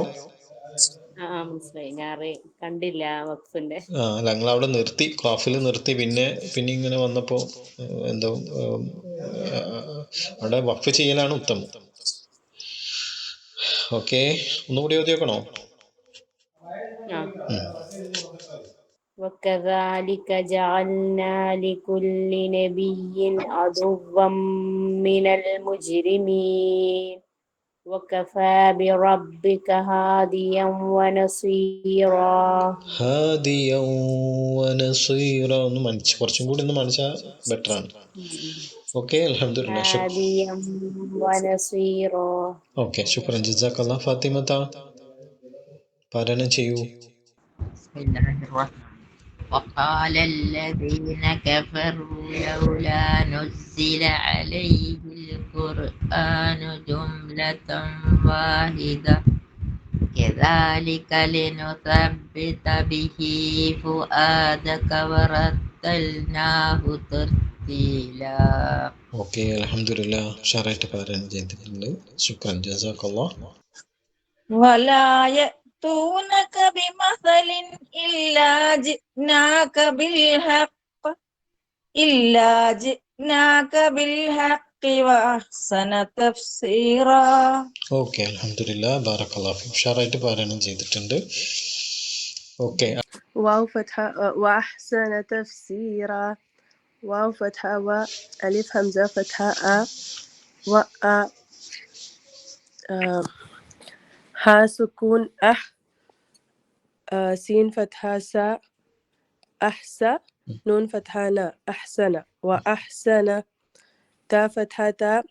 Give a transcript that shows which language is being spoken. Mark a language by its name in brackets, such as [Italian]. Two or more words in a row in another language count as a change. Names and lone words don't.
[Malayalam] മനസ്സിലായി. ഞാൻ കണ്ടില്ല വഖഫിന്റെ. അല്ല, നിങ്ങൾ അവിടെ നിർത്തി, ഖാഫിൽ നിർത്തി. പിന്നെ ഇങ്ങനെ വന്നപ്പോ എന്തോ അവിടെ വഖഫ് ചെയ്യലാണ് ഉത്തമം. ഓക്കെ, ഒന്നുകൂടി ഓതി വെക്കണോ? [Arabic] وكذلك جعلنا لكل نبي عدوا من المجرمين وكفى بربك هاديا ونصيرا. هاديا ونصيرا [Malayalam] ഒന്ന് കുറച്ചും കൂടി ഒന്ന് മനസ്സിലാ ബെറ്റർ ആണ്. ഓക്കെ, അൽഹംദുലില്ലാഹ്. [Arabic] هاديا ونصيرا. [Malayalam] ഓക്കെ, [Arabic] شكرا، جزاك الله. [Malayalam] ഫാത്തിമത്ത പാരായണം ചെയ്യൂ. [Arabic] وقال الذين كفروا لولا نزل عليه القرآن جملة واحدة كذلك لنثبت به فؤادك ورتلناه ترتيلا. [Malayalam] ഓക്കെ, അൽഹംദുലില്ലാഹ്. ഉഷാറായിട്ട് പാരായണം ചെയ്തിട്ടുണ്ട്. [Arabic] شكرا، جزاك الله. ولا يأتونك بمثل إلا جئناك بالحق وأحسن تفسيرا. [Malayalam] ഓക്കെ, അൽഹംദുലില്ലാഹ്. [Arabic] بارك الله فيك. [Malayalam] ഉഷാറായിട്ട് പാരായണം ചെയ്തിട്ടുണ്ട്. ഓക്കെ, [Arabic] واو فتحة وأحسن تفسيرا. واو فتحة و ألف همزة فتحة أ و أ ها سكون أح سين فتحة سا أحسى نون فتحة نا أحسن وأحسن تا فتحة تا